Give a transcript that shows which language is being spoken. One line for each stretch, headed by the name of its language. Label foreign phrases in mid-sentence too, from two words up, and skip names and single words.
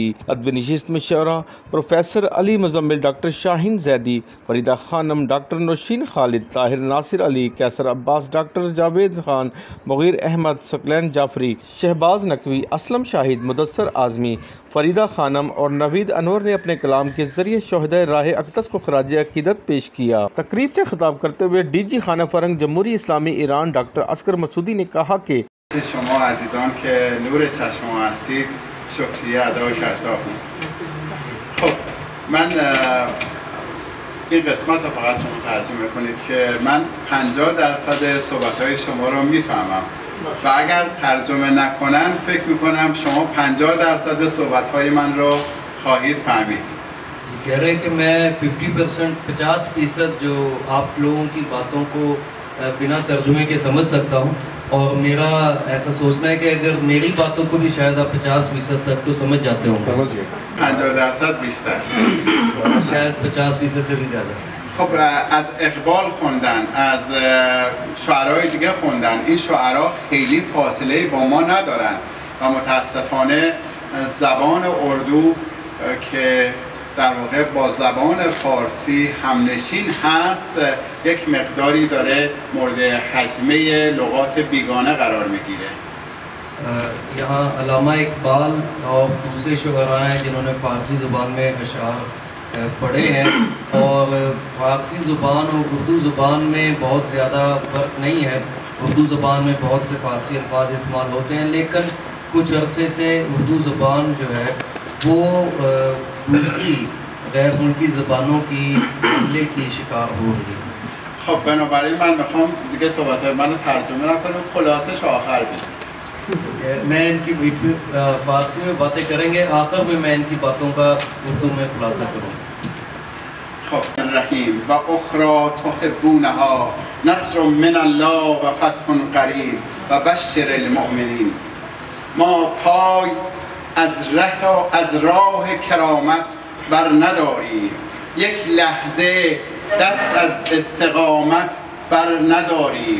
Urdu: ادبی نشست میں شعرا پروفیسر علی مزمل، ڈاکٹر شاہین زیدی، فریدہ خانم، ڈاکٹر نوشین خالد، طاہر ناصر علی، قیصر عباس، ڈاکٹر جاوید خان، مغیر احمد، ثقلین جعفری، شہباز نقوی، اسلم شاہد، مدثر اعظمی، فریدہ خانم اور نوید انور نے اپنے کلام کے ذریعے شہدائے راہ اقدس کو خراج عقیدت پیش کیا. تقریب سے خطاب کرتے ہوئے ڈی جی خانہ فرہنگ جمہوری اسلامی ایران ڈاکٹر عسکر مسعودی نے کہا کہ
Persian: این قسمت رو فقط شما ترجمه کنید که من 50% صحبت‌های شما رو میفهمم و اگر ترجمه نکنن فکر میکنم شما 50% صحبت‌های من رو خواهید فهمید.
Urdu: کہہ رہے ہیں کہ میں 50% جو آپ لوگوں کی باتوں کو بغیر ترجمے کے سمجھ سکتا ہوں، اور میرا ایسا سوچنا ہے کہ اگر میری باتوں کو بھی شاید آپ 50% تک تو سمجھ جاتے ہوں گے.
Persian: 50% بیشتر.
Urdu: شاید 50% سے بھی زیادہ.
Persian: خب از اقبال خوندن، از شعرهای دیگه خوندن. این شعرها خیلی فاصله با ما ندارن و متاسفانه زبان اردو که در واقع با زبان فارسی همنشین هست یک مقداری داره مورد حجمه لغات بیگانه قرار میگیره.
Urdu: یہاں علامہ اقبال اور دوسرے شعرا ہیں جنہوں نے فارسی زبان میں اشعار پڑھے ہیں، اور فارسی زبان اور اردو زبان میں بہت زیادہ فرق نہیں ہے. اردو زبان میں بہت سے فارسی الفاظ استعمال ہوتے ہیں، لیکن کچھ عرصے سے اردو زبان جو ہے وہ دوسری غیر ملکی زبانوں کے حملے کی شکار ہو رہی ہے.
Persian: خب بنابراین من میخوام دیگه صحبت‌های منو ترجمه نکنم، خلاصش آخر بگم.
Urdu: میں ان کی فارسی میں باتیں کریں گے، آخر میں میں ان کی باتوں کا اردو میں خلاصہ کروں گا.
Arabic: خب الرحیم و اخرى تحبونها نصر من الله و فتح قریب و بشر المؤمنین.
Persian: ما پای از راه کرامت بر نداریم، یک لحظه دست از استقامت بر نداریم.